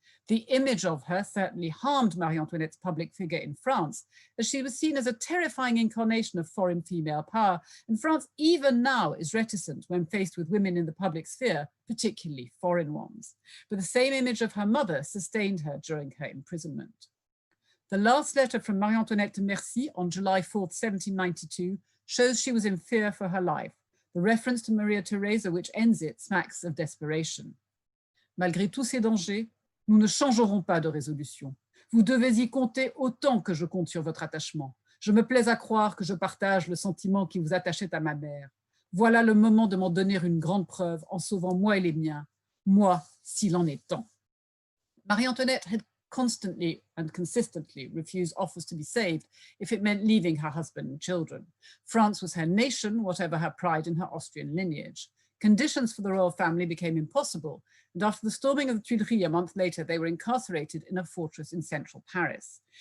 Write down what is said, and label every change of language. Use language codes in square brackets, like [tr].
[en] The image of her certainly harmed Marie-Antoinette's public figure in France, as she was seen as a terrifying incarnation of foreign female power, and France even now is reticent when faced with women in the public sphere, particularly foreign ones. But the same image of her mother sustained her during her imprisonment. The last letter from Marie-Antoinette to Merci on July 4th, 1792, shows she was in fear for her life. The reference to Maria Theresa which ends it smacks of desperation. [fr] Malgré tous ces dangers, nous ne changerons pas de résolution. Vous devez y compter autant que je compte sur votre attachement. Je me plais à croire que je partage le sentiment qui vous attachait à ma mère. Voilà le moment de m'en donner une grande preuve en sauvant moi et les miens, moi, s'il en est temps. [en] Marie-Antoinette had constantly and consistently refused offers to be saved if it meant leaving her husband and children. France was her nation, whatever her pride in her Austrian lineage. Conditions for the royal family became impossible, and after the storming of the Tuileries a month later, they were incarcerated in a fortress in central Paris.